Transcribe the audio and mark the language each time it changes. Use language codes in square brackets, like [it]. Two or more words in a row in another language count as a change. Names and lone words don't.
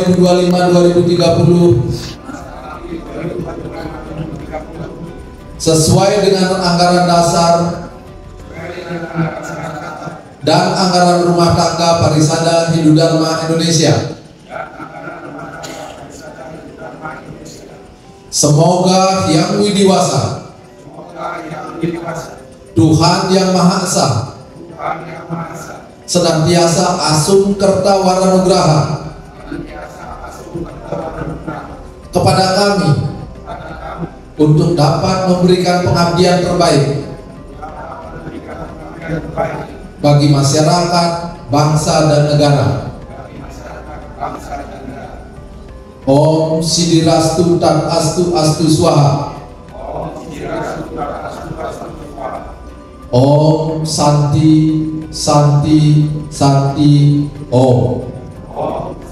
[id] 2025-2030 sesuai dengan anggaran dasar dan anggaran rumah tangga Parisada Hindu Dharma Indonesia. Semoga Yang Widiwasa, Tuhan Yang Maha Esa, senantiasa [ban] asung kerta waranugraha [id] kepada kami untuk dapat memberikan pengabdian terbaik bagi masyarakat, bangsa dan negara. [sa] Om Sidirastu Tan Astu Astu Swaha. Om Santi Santi Santi Om.